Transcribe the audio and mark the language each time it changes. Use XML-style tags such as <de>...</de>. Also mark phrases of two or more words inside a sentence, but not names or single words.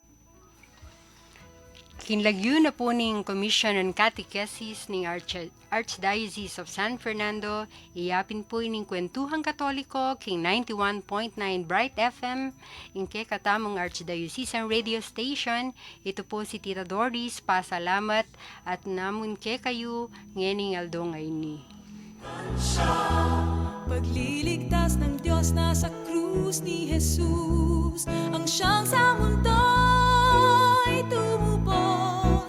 <pam>Kinlagyo na po ning Commission on Catechesis ning Archdiocese of San Fernando, iyapin po ining Kwentuhang Katoliko, king 91.9 Bright FM, ing kay katamong Archdiocesan Radio Station.</pam> <tl>Ito po si</tl> <pam>Tita Doris, pasalamat at namun kay kayo, ngening aldo ngayon ni.</pam> <tl>Pagliligtas ng Diyos na sa krus ni Jesus, ang siyang sa mundo'y tumubos.</tl>